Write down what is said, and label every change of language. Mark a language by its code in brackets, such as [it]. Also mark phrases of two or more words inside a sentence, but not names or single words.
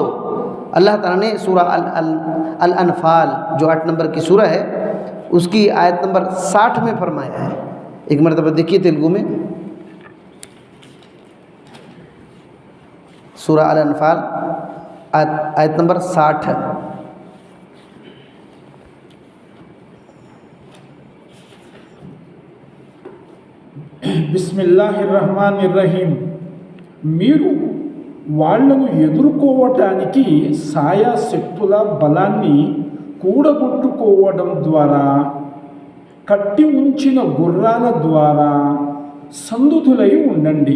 [ur] اللہ تعالیٰ نے سورہ الانفال جو 8 نمبر کی سورہ ہے اس کی آیت نمبر 60 میں فرمایا ہے۔ ایک مرتبہ دیکھیے تیلگو میں، سورہ الانفال آیت نمبر 60 ہے۔ [ar] బిస్మిల్లాహిర్రహ్మానిర్రహీం। [te] మీరు వాళ్లను ఎదుర్కోవటానికి సాయశక్తుల బలాన్ని కూడగొట్టుకోవడం ద్వారా, కట్టి ఉంచిన గుర్రాల ద్వారా సందుతులై ఉండండి।